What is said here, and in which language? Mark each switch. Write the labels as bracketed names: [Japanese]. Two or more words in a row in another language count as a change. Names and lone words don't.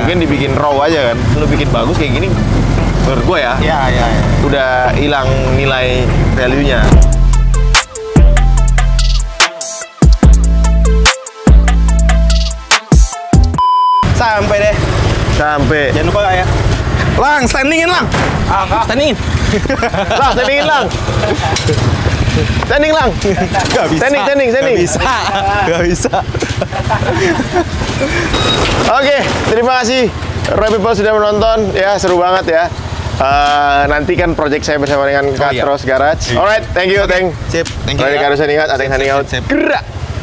[Indonesian] mungkin dibikin raw aja kan. Lu bikin bagus kayak gini, menurut gua ya, Ya, ya, ya. udah hilang nilai value-nya. Sampai deh. Sampai. Jangan lupa ya. Lang, standingin Lang. Standingin. Lang, standingin lang. Standing lang. Gak bisa. Standing. Gak bisa. Gak bisa. Oke, terima kasih Roy People sudah menonton. Ya, seru banget ya. Nantikan project saya bersama dengan iya. Katros Garage. [English] Alright, thank you, thank. Sip. Thank you. [Indonesian] Roy ya. [English] Garage signing out, Ateng signing out. [Indonesian] Sip. Gerak.